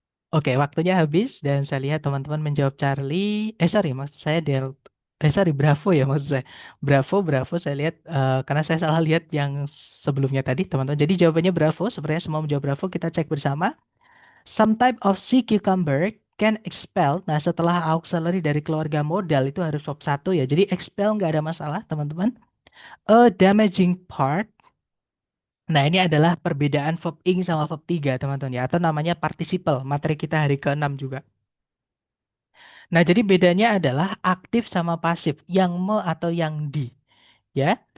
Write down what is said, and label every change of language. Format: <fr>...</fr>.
<id>Oke, waktunya habis dan saya lihat teman-teman menjawab Charlie. Sorry, maksud saya Del. Sorry, Bravo ya maksud saya. Bravo, Bravo. Saya lihat karena saya salah lihat yang sebelumnya tadi, teman-teman. Jadi jawabannya Bravo. Sebenarnya semua menjawab Bravo. Kita cek bersama.</id> <en>Some type of sea cucumber can expel.</en> <id>Nah, setelah auxiliary dari keluarga modal itu harus verb satu ya. Jadi expel nggak ada masalah, teman-teman.</id> <en>A damaging part.</en> <id>Nah, ini adalah perbedaan verb ing sama verb 3, teman-teman ya. Atau namanya participle. Materi kita hari ke-6 juga. Nah, jadi bedanya adalah aktif sama pasif, yang me atau yang di, ya.</id>